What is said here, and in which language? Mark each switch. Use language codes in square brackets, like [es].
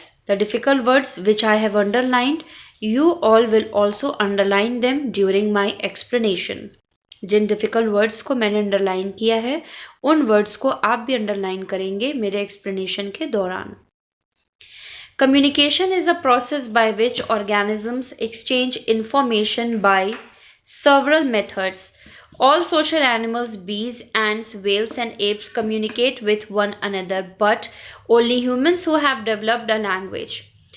[en] The difficult words which I have underlined, you all will also underline them during my explanation. [hi] Jin difficult words को मैंने underline किया है उन words को आप भी अंडरलाइन करेंगे मेरे एक्सप्लेनेशन के दौरान. [en] Communication is a process by which organisms exchange information by several methods. All social animals, bees, ants, whales, and apes communicate with one another, but only humans who have developed a language.